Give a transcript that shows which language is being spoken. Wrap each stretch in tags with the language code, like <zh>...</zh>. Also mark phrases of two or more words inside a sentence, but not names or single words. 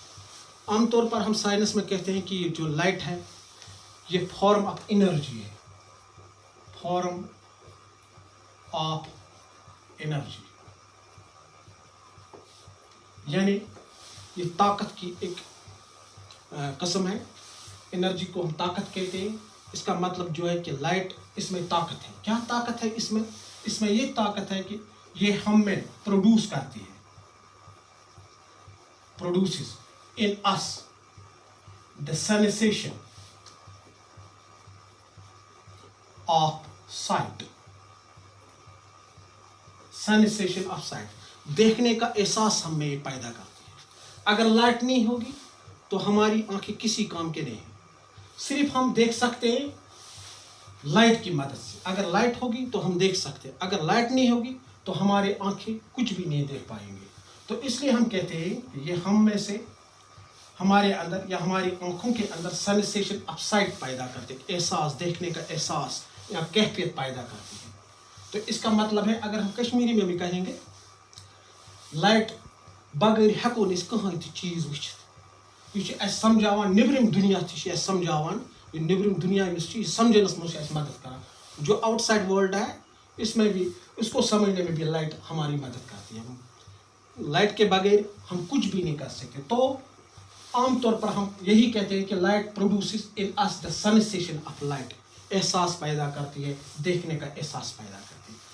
<hi>आमतौर पर हम साइंस में कहते हैं कि ये जो लाइट है ये</hi> <en>form of energy</en> <hi>है,</hi> <en>form of energy,</en> <hi>यानी ये ताकत की एक किस्म है। एनर्जी को हम ताकत कहते हैं। इसका मतलब जो है कि लाइट, इसमें ताकत है। क्या ताकत है इसमें ये ताकत है कि ये हम में प्रोड्यूस करती है,</hi> <en>प्रोड्यूसेस in us the sensation of sight। sensation of sight,</en> <hi>देखने का एहसास हम में ये पैदा करती है। अगर लाइट नहीं होगी तो हमारी आंखें किसी काम के नहीं हैं। सिर्फ हम देख सकते हैं लाइट की मदद से। अगर लाइट होगी तो हम देख सकते हैं, अगर लाइट नहीं होगी तो हमारी आंखें कुछ भी नहीं देख पाएंगे। तो इसलिए हम कहते हैं कि ये हम में से, हमारे अंदर या हमारी आंखों के अंदर</hi> <en>sensation of sight</en> <hi>पैदा करते हैं, एहसास, देखने का एहसास या कैफियत पैदा करती है। तो इसका मतलब है, अगर हम कश्मीरी में भी कहेंगे,</hi> <ks>लाइट बगैर हेको न कहीं चीज वुचित। यह समझावान निब्रिम दुनिया समझावान, ये निब्रिम दुनिया चीज समझनस मज मदद करान।</ks> <hi>जो</hi> <en>outside world</en> <hi>है इसमें भी, इसको समझने में भी लाइट हमारी मदद करती है। लाइट के बगैर हम कुछ भी नहीं कर सकते। तो आमतौर पर हम यही कहते हैं कि</hi> <en>light produces in us the sensation of light,</en> <hi>एहसास पैदा करती है, देखने का एहसास पैदा करती है।</hi>